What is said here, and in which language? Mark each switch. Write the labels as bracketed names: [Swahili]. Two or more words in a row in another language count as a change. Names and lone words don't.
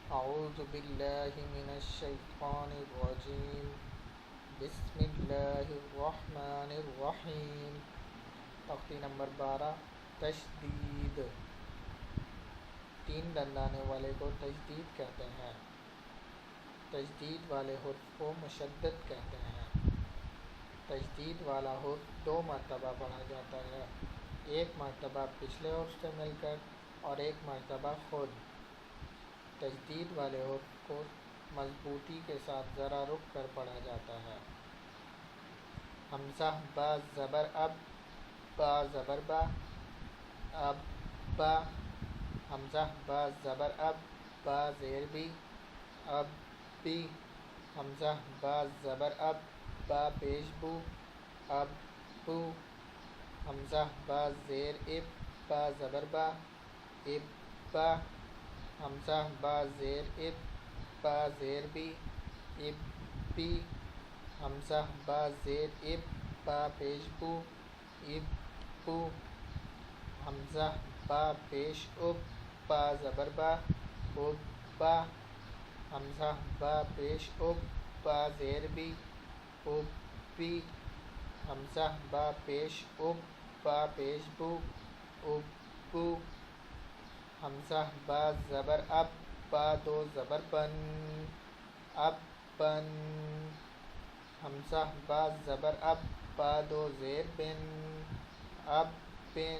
[Arabic] أعوذ بالله من الشيطان الرجيم بسم اللہ الرحمن الرحیم۔ [Urdu] تختی نمبر 12 تشدید۔ تین دندانے والے کو تشدید کہتے ہیں۔ تشدید والے حرف کو مشدد کہتے ہیں۔ تشدید والا حرف 2 مرتبہ پڑھا جاتا ہے، ایک مرتبہ پچھلے حرف سے مل کر اور ایک مرتبہ خود۔ تشدید والے حرف کو مضبوطی کے ساتھ ذرا رک کر پڑھا جاتا ہے۔ حمزہ با زبر اب، با زبر با، اب با۔ حمزہ با زبر اب، با زیر بی، اب بی۔ حمزہ با زبر اب، با پیش بو، اب بو۔ حمزہ با زیر اب، با زبر با، اب با۔ حمزہ با زیر اب، با زیر بی، اب بی۔ حمزہ با زیر اب، با پیش بو، اب بو۔ حمزہ با پیش اب، با زبر با، اب با۔ حمزہ با پیش اب، با زیر بی، اب بی۔ حمزہ با پیش اب، با پیش بو، اب بو۔ حمزہ با زبر اب، با دو زبر بن، اب بن۔ حمزہ با زبر اب، با دو زیر بن، اب بن۔